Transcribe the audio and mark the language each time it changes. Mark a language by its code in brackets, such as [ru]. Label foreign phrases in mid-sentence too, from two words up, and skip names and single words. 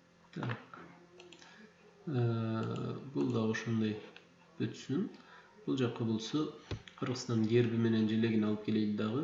[ky] Так. Бұл да ошондой өтсүн. Бұл жаққа болса Кыргызстан герби менен желегин алып келейли дагы.